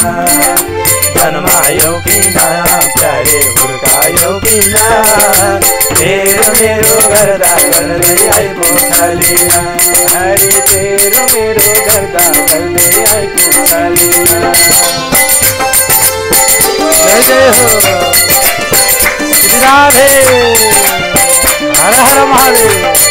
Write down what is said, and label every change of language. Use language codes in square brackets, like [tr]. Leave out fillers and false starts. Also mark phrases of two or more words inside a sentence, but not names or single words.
[ne] जन्मायौ किन प्यारे, हुर्कायौ किन। तेरो मेरो गर्दा गर्दै आइपुग्छ लिन। अरे तेरो मेरो गर्दा गर्दै आइपुग्छ लिन। [hi] जय जय हो श्री राधे। हर हर महादेव।